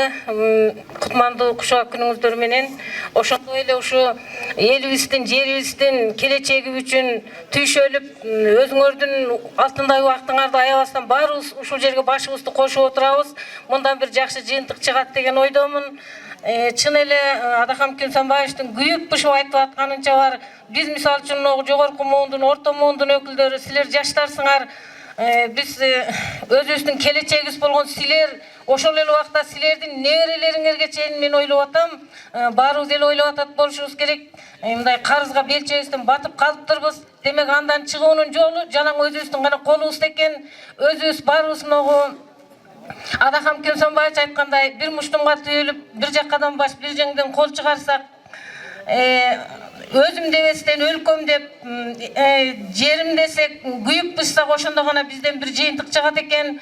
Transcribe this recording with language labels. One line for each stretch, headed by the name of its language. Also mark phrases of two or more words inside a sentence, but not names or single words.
Kyrgyz: Кутмандуу Кушак күнүңүздөр менен. Ошондой эле ушу элибиздин, жерибиздин келечеги үчүн түйшөлүп, өзүңөрдүн алтындай убактыңарды аябастан баарыбыз ушул жерге башыбызды кошуп отурабыз. Мындан бир жакшы жыйынтык чыгат деген ойдомун. Чын эле Адакан Кемсанбаевдин күйүп бышып айтып атканынча бар. Биз мисалы үчүн жогорку муундун, орто муундун өкүлдөрү, силер жаштарсыңар. Биз өзүбүздүн келечегибиз болгон силер, ошол эле убакта силердин неберелериңерге чейин мен ойлоп атам, баарыбыз эле ойлоп атат болушубуз керек. Мындай карызга белчегибизден батып калыптырбыз. Демек андан чыгуунун жолу жалаң өзүбүздүн гана колубузда экен. Өзүбүз баарыбыз Адакан Кемсанбаев айткандай, бир муштумга түйүлүп, бир жаккадан баш, бир жеңден кол чыгарсак, өзүм дебестен өлкөм деп, жерим десек күйүп бышсак, ошондо гана бизден бир жыйынтык чыгат экен.